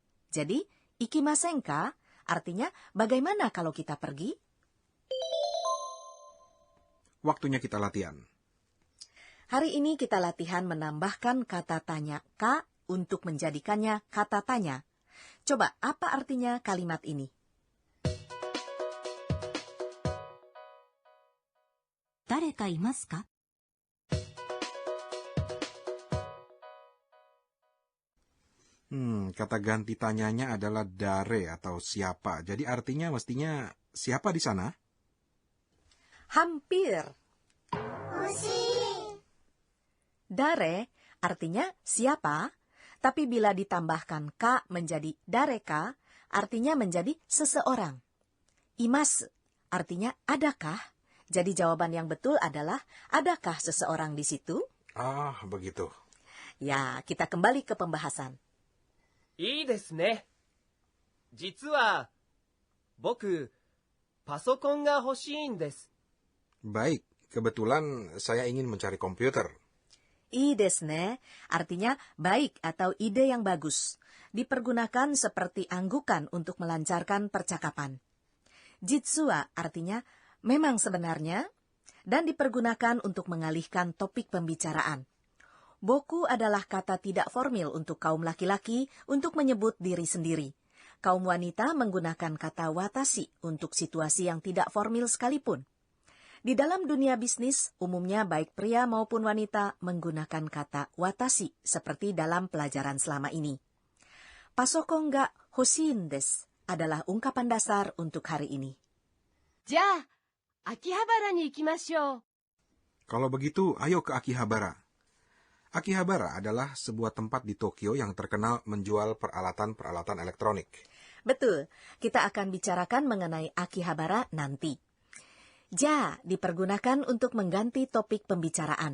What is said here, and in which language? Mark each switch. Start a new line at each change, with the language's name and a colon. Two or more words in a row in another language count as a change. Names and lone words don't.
Indonesian: Jadi, ikimasenka artinya bagaimana kalau kita pergi? Waktunya kita latihan. Hari ini kita latihan menambahkan kata tanya ka untuk menjadikannya kata tanya. Coba, apa artinya kalimat ini?
Japanese: 誰かいますか?
Indonesian: Kata ganti tanyanya adalah dare atau siapa. Jadi artinya mestinya siapa di sana? Hampir. Dare artinya siapa, tapi bila ditambahkan ka menjadi dareka, artinya menjadi seseorang. Imas artinya adakah? Jadi jawaban yang betul adalah adakah seseorang di situ? Begitu. Ya, kita kembali ke pembahasan.
Japanese: いいですね。実は、僕、パソコンが欲しいんです。
Indonesian: Baik, kebetulan saya ingin mencari komputer.
Japanese: いいですね,
Indonesian: artinya baik atau ide yang bagus. Dipergunakan seperti anggukan untuk melancarkan percakapan.
Japanese: 実は
Indonesian: artinya memang sebenarnya, dan dipergunakan untuk mengalihkan topik pembicaraan. Boku adalah kata tidak formal untuk kaum laki-laki untuk menyebut diri sendiri. Kaum wanita menggunakan kata watashi untuk situasi yang tidak formal sekalipun. Di dalam dunia bisnis, umumnya baik pria maupun wanita menggunakan kata watashi seperti dalam pelajaran selama ini.
Japanese: パソコンが欲しいんです
Indonesian: adalah ungkapan dasar untuk hari ini.
Japanese: じゃあ、秋葉原に行きましょう。
Indonesian: Kalau begitu, ayo ke Akihabara. Akihabara adalah sebuah tempat di Tokyo yang terkenal menjual peralatan-peralatan elektronik. Betul, kita akan bicarakan mengenai Akihabara nanti. Ja dipergunakan untuk mengganti topik pembicaraan.